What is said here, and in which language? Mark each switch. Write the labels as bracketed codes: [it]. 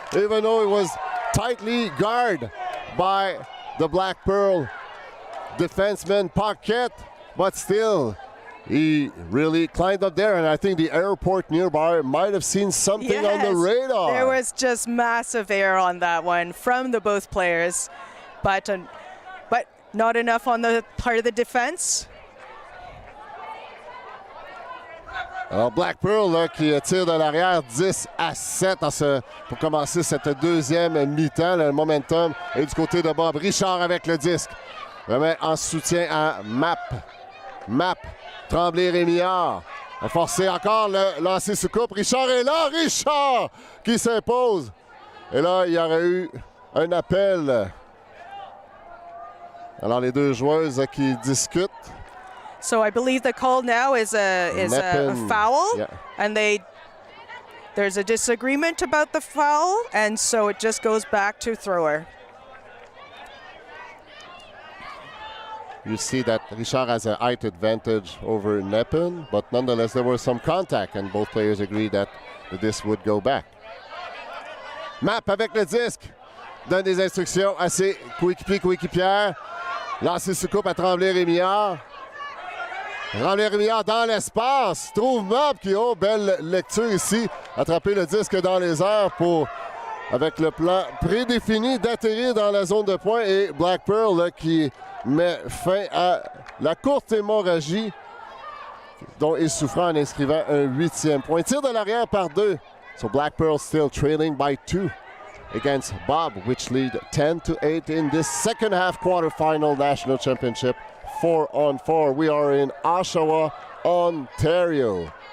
[en] Even though it was tightly guarded by the Blackpearl defenseman Paquette, but still, he really climbed up there, and I think the airport nearby might have seen something on the radar. There was just massive air on that one from the both players, but not enough on the part of the defense. [fr] Alors Blackpearl là, qui tire de l'arrière 10-7 pour commencer cette deuxième mi-temps. Le momentum est du côté de Bob. Richard avec le disque. Remet en soutien à Map. Tremblay-Rémillard. A forcé encore le lancer sous coupe. Richard est là. Richard qui s'impose. Et là, il y aurait eu un appel. Alors les deux joueuses qui discutent. [en] So I believe the call now is a foul, yeah. And there's a disagreement about the foul, and so it just goes back to thrower. You see that Richard has a height advantage over Neppen, but nonetheless there was some contact and both players agreed that the disc would go back. [fr] Map avec le disque, donne des instructions à ses coéquipières. Lancer sous coupe à Tremblay-Rémillard. Tremblay-Rémillard dans l'espace. Trouve Map qui, oh, belle lecture ici. Attraper le disque dans les airs pour, avec le plan prédéfini d'atterrir dans la zone de points. Et Blackpearl là, qui met fin à la courte hémorragie dont il souffrait en inscrivant un 8e point. Tir de l'arrière par 2. [en] So Blackpearl still trailing by 2 against Bob, which lead 10-8 in this second half quarterfinal national championship 4-on-4. We are in Oshawa, Ontario.